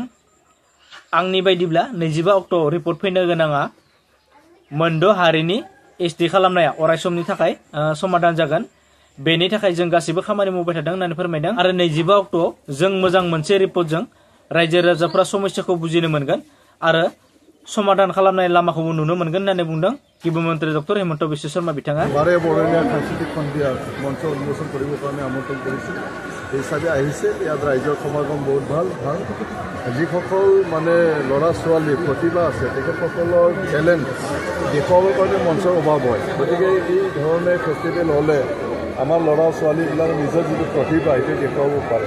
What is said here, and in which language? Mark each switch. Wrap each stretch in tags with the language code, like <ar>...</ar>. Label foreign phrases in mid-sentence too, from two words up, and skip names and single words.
<brx>आंनि बायदिब्ला 25 अक्ट' रिपर्ट फैनो गोनाङा मोनद' हारिनि एसटि खालामनाया अरायसमनि थाखाय समाधान जागोन। बेनि थाखाय जों गासिबो खामानि मावबाय थादों होननानै फोरमायदों आरो 25 अक्ट'आव जों मोजां मोनसे रिपर्टजों रायजो राजाफ्रा समस्याखौ बुजिनो मोनगोन आरो समाधान खालामनाय लामाखौबो नुनो मोनगोन होननानै बुंदों गिबि मन्त्रि डक्टर हिमन्त बिश्व शर्मा बिथाङा।</brx> <as>বাৰে বৰণীয়া সাংস্কৃতিক সন্ধিয়া মঞ্চ উন্মোচন কৰিবৰ কাৰণে আমন্ত্ৰণ কৰিছিল। এই হিচাপে আহিছে, ইয়াত ৰাইজৰ সমাগম বহুত ভাল। যিসকল মানে ল'ৰা ছোৱালী প্ৰতিভা আছে তেখেতসকলৰ টেলেণ্ট দেখুৱাবৰ কাৰণে মঞ্চৰ অভাৱ হয়। গতিকে এই ধৰণে ফেষ্টিভেল হ'লে আমাৰ ল'ৰা ছোৱালীবিলাক নিজৰ যিটো প্ৰতিভা সেইটো দেখুৱাব পাৰে।</as>